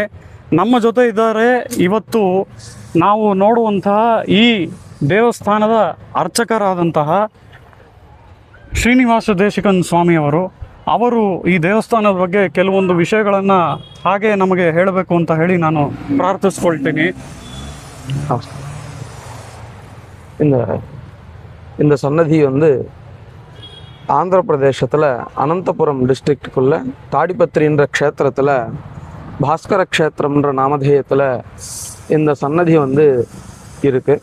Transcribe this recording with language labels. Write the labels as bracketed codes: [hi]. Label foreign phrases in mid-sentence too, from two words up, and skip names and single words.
[kn] ನಮ್ಮ ಜೊತೆ ಇದ್ದಾರೆ ಇವತ್ತು ನಾವು ನೋಡುವಂತಹ ಈ ದೇವಸ್ಥಾನದ ಅರ್ಚಕರಾದಂತಹ ಶ್ರೀನಿವಾಸ ದೇಶಿಕನ್ ಸ್ವಾಮಿಯವರು. ಅವರು ಈ ದೇವಸ್ಥಾನದ ಬಗ್ಗೆ ಕೆಲವೊಂದು ವಿಷಯಗಳನ್ನು ಹಾಗೆ ನಮಗೆ ಹೇಳಬೇಕು ಅಂತ ಹೇಳಿ ನಾನು ಪ್ರಾರ್ಥಿಸ್ಕೊಳ್ತೀನಿ. [ta] இந்த சன்னதி வந்து ஆந்திர பிரதேசத்தில் அனந்தபுரம் டிஸ்ட்ரிக்டுக்குள்ள தாடிபத்திரின்ற க்ஷேத்திரத்தில் பாஸ்கர க்ஷேத்திரம்ன்ற நாமதேயத்தில் இந்த சன்னதி வந்து இருக்குது.